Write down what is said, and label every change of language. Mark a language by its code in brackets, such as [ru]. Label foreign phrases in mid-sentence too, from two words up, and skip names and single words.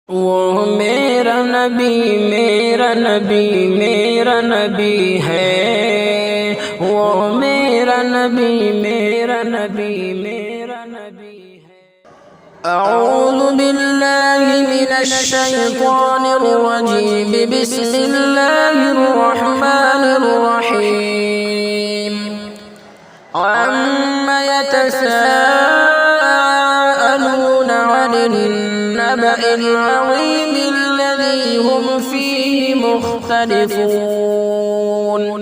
[hi] वो मेरा नबी मेरा नबी मेरा नबी है। वो मेरा नबी मेरा नबी मेरा नबी है। [ar] أعوذ بالله من الشيطان الرجيم. بسم الله الرحمن الرحيم. عم يتساءلون عن النبإ العظيم الذي هم فيه مختلفون।